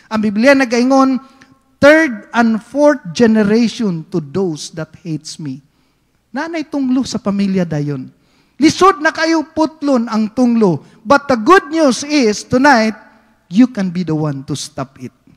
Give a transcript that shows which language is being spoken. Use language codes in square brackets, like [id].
[ceb] Ang Biblia nagaingon, [en] third and fourth generation to those that hates me. [ceb] Nanay tunglo sa pamilya dayon. Lisod na kayo putlon ang tunglo. [en] But the good news is, tonight, you can be the one to stop it.